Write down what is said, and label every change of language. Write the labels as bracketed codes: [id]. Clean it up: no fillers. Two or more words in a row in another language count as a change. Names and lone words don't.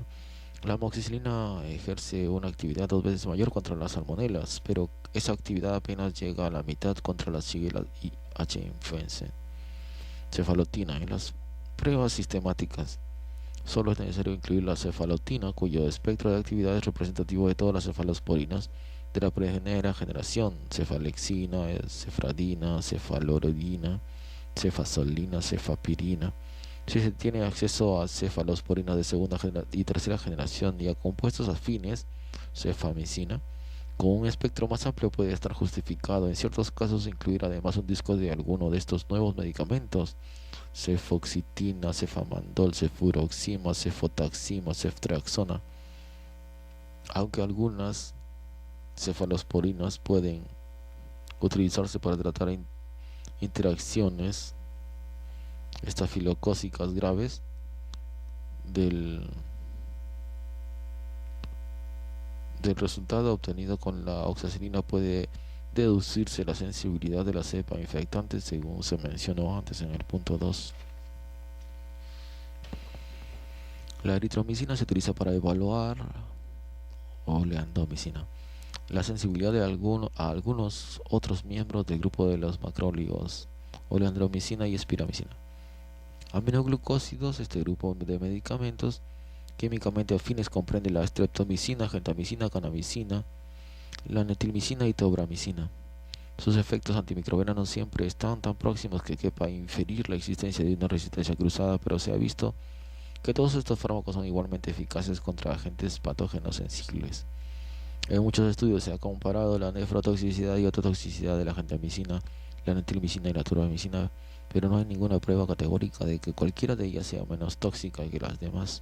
[es] La amoxicilina ejerce una actividad 2 veces mayor contra las salmonelas, pero esa actividad apenas llega a la mitad contra la Shigella y H. influenzae. Cefalotina. En las pruebas sistemáticas solo es necesario incluir la cefalotina, cuyo espectro de actividad es representativo de todas las cefalosporinas de la primera generación: cefalexina, cefradina, cefaloredina, cefazolina, cefapirina. Si se tiene acceso a cefalosporinas de segunda y tercera generación y a compuestos afines, cefamicina, con un espectro más amplio, puede estar justificado en ciertos casos incluir además un disco de alguno de estos nuevos medicamentos: cefoxitina, cefamandol, cefuroxima, cefotaxima, ceftriaxona. Aunque algunas cefalosporinas pueden utilizarse para tratar interacciones estafilocócicas graves, del resultado obtenido con la oxacilina puede deducirse la sensibilidad de la cepa infectante, según se mencionó antes en el punto 2. La eritromicina se utiliza para evaluar oleandomicina. la sensibilidad de a algunos otros miembros del grupo de los macróligos, oleandromicina y espiramicina. Aminoglucósidos, este grupo de medicamentos químicamente afines comprende la streptomicina, gentamicina, kanamicina, la netilmicina y tobramicina. Sus efectos antimicrobianos no siempre están tan próximos que quepa inferir la existencia de una resistencia cruzada, pero se ha visto que todos estos fármacos son igualmente eficaces contra agentes patógenos sensibles. En muchos estudios se ha comparado la nefrotoxicidad y ototoxicidad de la gentamicina, la netilmicina y la tobramicina, pero no hay ninguna prueba categórica de que cualquiera de ellas sea menos tóxica que las demás.